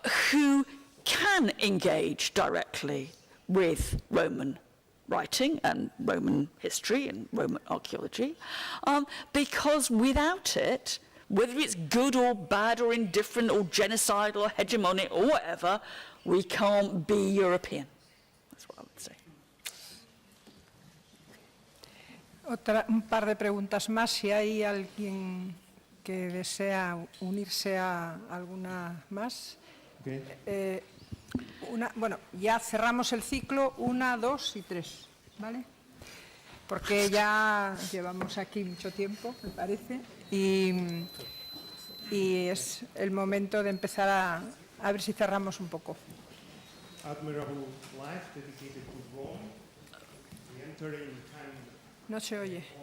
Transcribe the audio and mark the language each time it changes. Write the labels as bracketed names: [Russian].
[English] who can engage directly with Roman writing and Roman history and Roman archaeology, because without it, whether it's good or bad or indifferent or genocidal or hegemonic or whatever, we can't be European. That's what I would say. [Spanish] Un par de preguntas más, si hay alguien que desea unirse a alguna más. [English] Okay. [Spanish] Bueno, ya cerramos el ciclo, 1, 2 y 3, ¿vale? Porque ya llevamos aquí mucho tiempo, me parece, y es el momento de empezar a ver si cerramos un poco. [English] Admirable life dedicated to Rome. We enter in time. [Spanish] No se oye.